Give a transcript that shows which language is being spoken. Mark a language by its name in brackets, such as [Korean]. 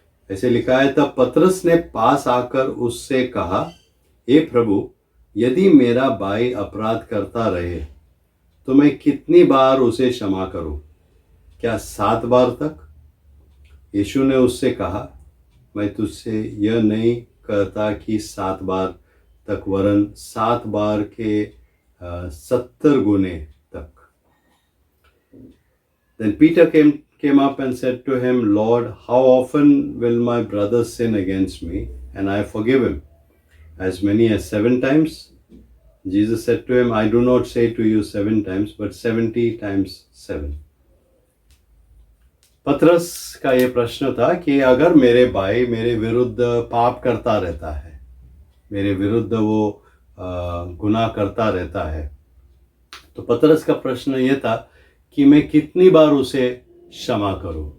[Hindi] ऐसे लिखा है, तब पतरस ने पास आकर उससे कहा, हे प्रभु, यदि मेरा भाई अपराध करता रहे तो मैं कितनी बार उसे क्षमा करूं? क्या 7 बार तक? यीशु ने उससे कहा, मैं तुझसे यह नहीं कहता कि 7 बार तक, वरन 7 बार के 70 गुने तक। [English] Then Peter came up and said to him, Lord, how often will my brother sin against me and I forgive him? As many as 7 times? Jesus said to him, I do not say to you 7 times, but 70 times 7. [Hindi] पतरस का ये प्रश्न था कि अगर मेरे भाई मेरे विरुद्ध पाप करता रहता है, मेरे विरुद्ध वो गुनाह करता रहता है, तो पतरस का प्रश्न ये था कि मैं कितनी बार उसे क्षमा करूं?